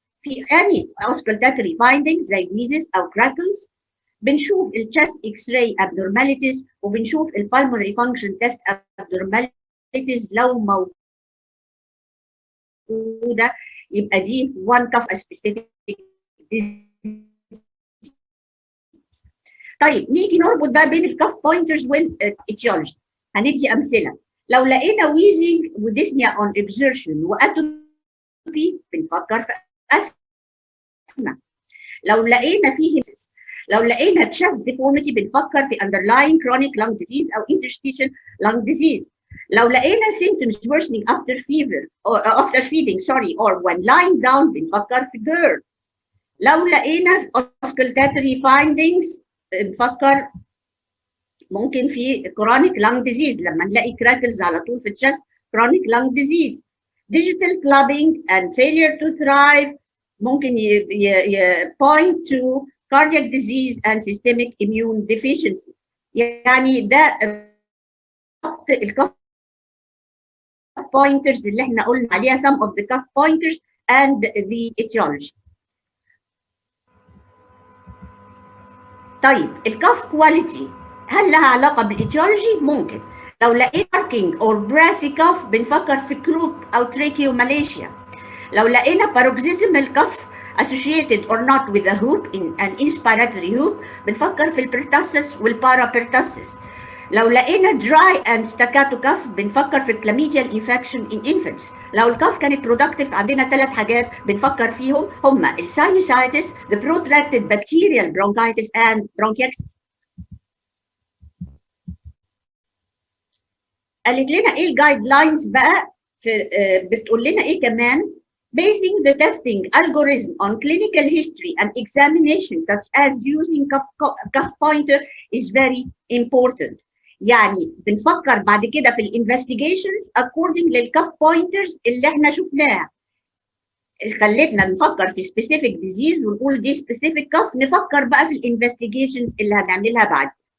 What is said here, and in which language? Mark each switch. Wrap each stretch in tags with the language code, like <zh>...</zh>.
<en>في any auscultatory findings زي wheezes او crackles. بنشوف الchest X-ray abnormalities وبنشوف الpulmonary function test abnormalities</en> <ar>لو موجوده يبقى دي</ar> <en>one cough specific disease.</en> <ar>طيب نيجي نربط بقى بين الكاف بوينترز والاتيولوجي. هندي امثله. لو لقينا ويزنج وديسنيا اون اكزيرشن واتوبي بنفكر في asthma. لو لقينا فيه لو لقينا chest deformity بنفكر في</ar> <en>underlying chronic lung disease</en> <ar>او interstitial lung disease.</ar> <en>لو لقينا symptoms worsening after fever or after feeding or when lying down</en> <ar>بنفكر في</ar> <en>GERD.</en> <ar>لو لقينا auscultatory findings نفكر ممكن في</ar> <en>chronic lung disease</en> <ar>لما نلاقي crackles على طول في الchest chronic lung disease.</ar> <en>Digital clubbing and failure to thrive</en> <ar>ممكن</ar> <en>point to cardiac disease and systemic immune deficiency.</en> <ar>يعني ده الكاف pointers اللي احنا قلنا عليها</ar> <en>some of the cuff pointers and the etiology.</en> <ar>طيب الكاف كواليتي هل لها علاقه بالاتيولوجي؟ ممكن.</ar> <en>لو لقيت barking or brassy cough</en> <ar>بنفكر في</ar> <en>croup او tracheomalacia. لو لقينا paroxysmal cough associated or not with a whoop in an inspiratory whoop</en> <ar>بنفكر في</ar> <en>البرtussis والبarapertussis. لو لقينا dry and staccato cough</en> <ar>بنفكر في</ar> <en>chlamydial infection in infants.</en> <ar>لو الكاف كانت productive عندنا 3 حاجات بنفكر فيهم هما sinusitis,</ar> <en>the protracted bacterial bronchitis and bronchiectasis.</en> <ar>قالت لنا ايه الجايد لاينز بقى في بتقول لنا ايه كمان؟</ar> <en>Basing the testing algorithm on clinical history and examination such as using cuff pointer is very important.</en> <ar>يعني بنفكر بعد كده في الانفستيجيشنز according للكاف بوينترز اللي احنا شفناها. خلتنا نفكر في</ar> <en>specific disease</en> <ar>ونقول دي specific cough، نفكر بقى في الانفستيجيشنز اللي هنعملها بعد.</ar>